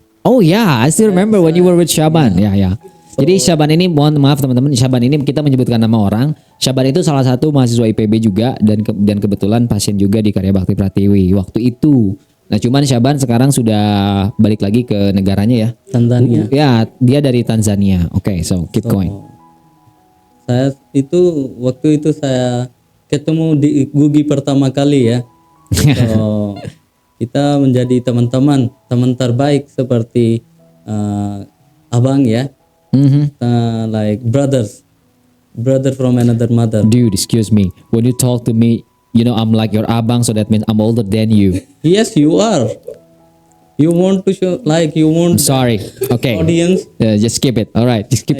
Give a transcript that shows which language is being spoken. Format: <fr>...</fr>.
<en>Oh yeah, I still remember when you were with Syaban.</en> <id>Ya. Jadi Syaban ini, mohon maaf teman-teman, Syaban ini kita menyebutkan nama orang. Syaban itu salah satu mahasiswa IPB juga dan kebetulan pasien juga di Karya Bakti Pratiwi waktu itu. Nah cuman Syaban sekarang sudah balik lagi ke negaranya ya. Tanzania. Ya, dia dari Tanzania. Oke,</id> <en>so keep going.</en> <id>Saya itu waktu itu saya ketemu di Gugi pertama kali ya. So, kita menjadi teman terbaik seperti abang ya.</id> <en>Like brother from another mother. Dude, excuse me. When you talk to me, you know I'm like your abang, so that means I'm older than you. Yes, you are. You want to show like you want Sorry. Okay. audience. Just skip it. All right, just keep</en>